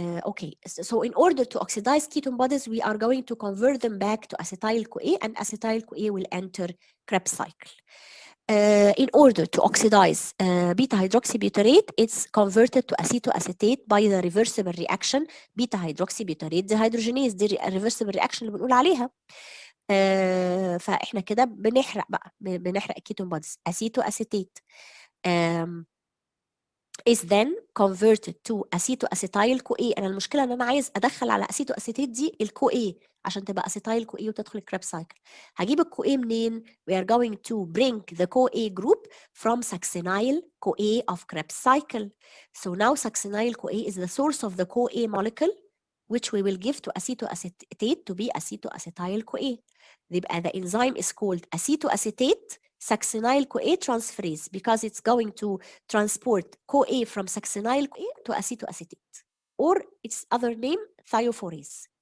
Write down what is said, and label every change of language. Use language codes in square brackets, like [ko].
[en] Okay, so in order to oxidize ketone bodies, we are going to convert them back to acetyl-CoA, and acetyl-CoA will enter Krebs cycle. In order to oxidize beta hydroxybutyrate, it's converted to acetoacetate by the reversible reaction beta hydroxybutyrate dehydrogenase. [ar] دي reversible reaction اللي بنقول عليها. فاحنا كده بنحرق الكيتون بوديز. [en] acetoacetate is then converted to acetoacetyl-CoA. [ar] انا المشكله ان انا عايز ادخل على acetoacetate دي الCoA عشان تبقى acetyl-CoA وتدخل الكريب سايكل. هجيب الCoA منين؟ [en] We are going to bring the CoA group from succinyl-CoA of Krebs cycle. So now succinyl-CoA is the source of the CoA molecule, which we will give to acetoacetate to be acetoacetyl-CoA. يبقى the enzyme is called acetoacetate succinyl-CoA transferase because it's going to transport CoA from succinyl-CoA to acetoacetate, or its other name, thiophorase.